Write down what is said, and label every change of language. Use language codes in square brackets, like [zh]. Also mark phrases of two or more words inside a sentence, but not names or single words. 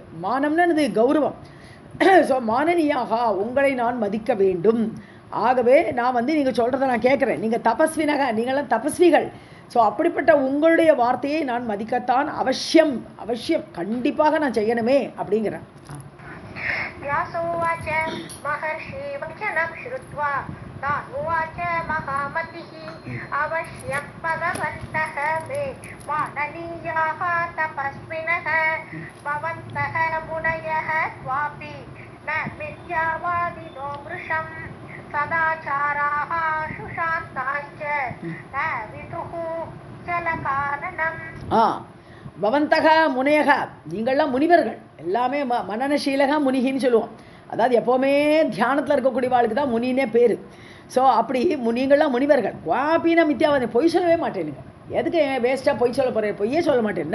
[ta] மானம்னா இது கௌரவம். ஸோ மானனியாக, உங்களை நான் மதிக்க வேண்டும். ஆகவே நான் வந்து நீங்கள் சொல்கிறத நான் கேட்குறேன். நீங்கள் தபஸ்வினக, நீங்களாம் தபஸ்விகள். ஸோ அப்படிப்பட்ட உங்களுடைய வார்த்தையை நான் மதிக்கத்தான் அவசியம், அவசியம், கண்டிப்பாக நான் செய்யணுமே அப்படிங்கிறேன். [sa] व्यासोवाच महर्षि वचनं श्रुत्वा तानुवाच महामतिः अवश्यं भगवन्तः मे माननीयाः तपस्विनः भवन्तः मुनयः स्वापि न मिथ्यावादिनो मृषं सदाचाराः सुशान्ताश्च न विदुः चलकाननम्. भवन्तः मुनयः, [ta] நீங்கள்லாம் முனிவர்கள், எல்லாமே மனநசீலக முனிகின்னு சொல்லுவோம். அதாவது எப்போவுமே தியானத்தில் இருக்கக்கூடிய வாழ்க்கை தான் முனினே பேர். ஸோ அப்படி நீங்கள்லாம் முனிவர்கள். [sa] क्वापि न मिथ्यावादी, [ta] பொய் சொல்லவே மாட்டேனுங்க. எதுக்கு வேஸ்ட்டாக பொய் சொல்ல போகிறேன்? பொய்யே சொல்ல மாட்டேன்.